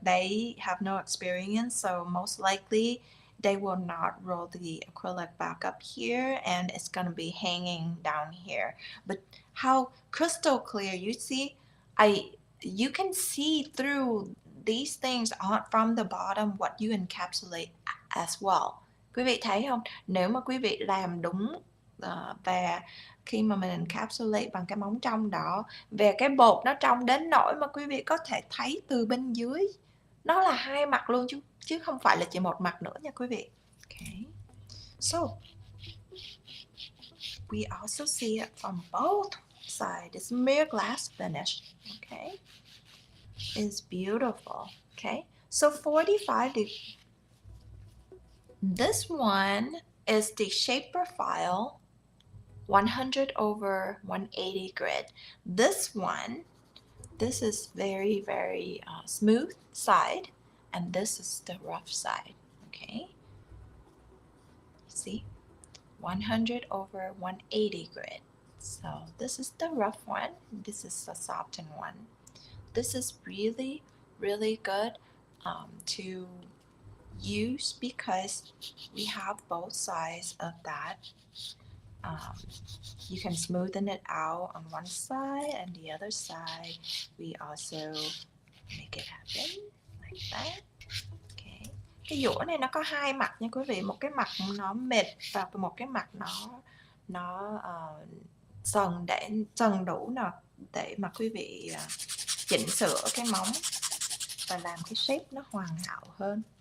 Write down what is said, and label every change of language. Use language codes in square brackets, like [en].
[en] They have no experience, so most likely they will not roll the acrylic back up here, and it's going to be hanging down here. But how crystal clear, you see, you can see through these things from the bottom what you encapsulate as well. [vi] Quý vị thấy không? Nếu mà quý vị làm đúng và khi mà mình encapsulate bằng cái móng trong đó, về cái bột nó trong đến nỗi mà quý vị có thể thấy từ bên dưới nó là hai mặt luôn, chứ không phải là chỉ một mặt nữa nha quý vị. [en] Okay. So we also see it from both sides. It's mere glass finish. Okay. It's beautiful. Okay. So 45 degrees. This one is the shaper file 100 over 180 grid. This is very, very smooth side, and this is the rough side, okay? See, 100 over 180 grid. So this is the rough one, this is the softened one. This is really, really good to use because we have both sides of that. You can smoothen it out on one side, and the other side we also make it happen like that. Okay. [vi] Cái dũa này nó có hai mặt nha quý vị, một cái mặt nó mệt và một cái mặt nó sần đủ nè, để mà quý vị chỉnh sửa cái móng và làm cái shape nó hoàn hảo hơn.